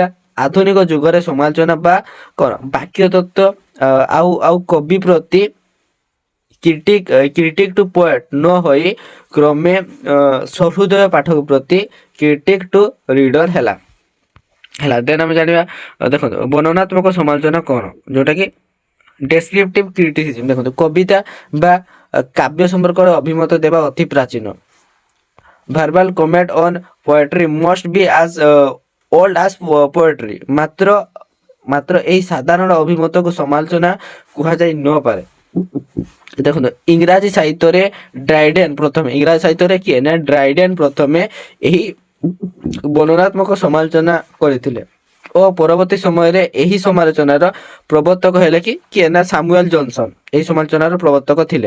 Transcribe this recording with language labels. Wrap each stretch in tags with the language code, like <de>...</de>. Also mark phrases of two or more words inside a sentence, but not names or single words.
<or>ଆଧୁନିକ ଯୁଗରେ ସମାଲୋଚନା ବା କଣ ବାକ୍ୟ ତତ୍ତ୍ୱ ଆଉ କବି ପ୍ରତି</or> <en>critic to poet</en> <or>ନ ହୋଇ କ୍ରମେ ସହୃଦୟ ପାଠକ ପ୍ରତି</or> <en>critic to reader</en> <or>ହେଲା। ଦେନ ଆମେ ଜାଣିବା ଦେଖନ୍ତୁ ବର୍ଣ୍ଣନାତ୍ମକ ସମାଲୋଚନା କଣ, ଯୋଉଟା କି</or> <en>descriptive criticism.</en> <or>ଦେଖନ୍ତୁ କବିତା ବା କାବ୍ୟ ସମ୍ପର୍କରେ ଅଭିମତ ଦେବା ଅତି ପ୍ରାଚୀନ।</or> <en>verbal comment on poetry must be as old as poetry।</en> <or>ମାତ୍ର ଏହି ସାଧାରଣ ଅଭିମତକୁ ସମାଲୋଚନା କୁହାଯାଇ ନପାରେ। ଦେଖନ୍ତୁ ଇଂରାଜୀ ସାହିତ୍ୟରେ କିଏ ନା ଡ୍ରାଇଡେନ ପ୍ରଥମେ ଏହି ବର୍ଣ୍ଣନାତ୍ମକ ସମାଲୋଚନା କରିଥିଲେ ଓ ପରବର୍ତ୍ତୀ ସମୟରେ ଏହି ସମାଲୋଚନାର ପ୍ରବର୍ତ୍ତକ ହେଲେ କିଏ ନା ସାମୁଏଲ ଜନସନ ଏହି ସମାଲୋଚନାର ପ୍ରବର୍ତ୍ତକ ଥିଲେ।</or>